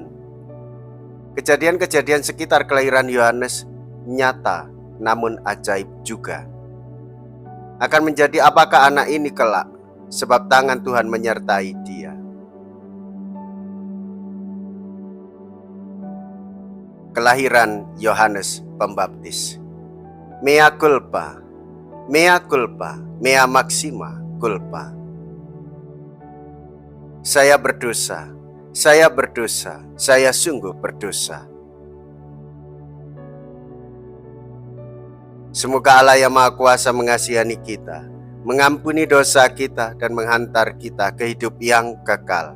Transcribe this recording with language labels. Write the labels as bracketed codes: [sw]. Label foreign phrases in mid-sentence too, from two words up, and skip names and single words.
[id] Kejadian-kejadian sekitar kelahiran Yohanes nyata namun ajaib juga. Akan menjadi apakah anak ini kelak, sebab tangan Tuhan menyertai dia. Kelahiran Yohanes Pembaptis. [la] Mea culpa, mea culpa, mea maxima culpa. [id] Saya berdosa, saya sungguh berdosa. Semoga Allah yang Maha Kuasa mengasihani kita, mengampuni dosa kita dan menghantar kita ke hidup yang kekal.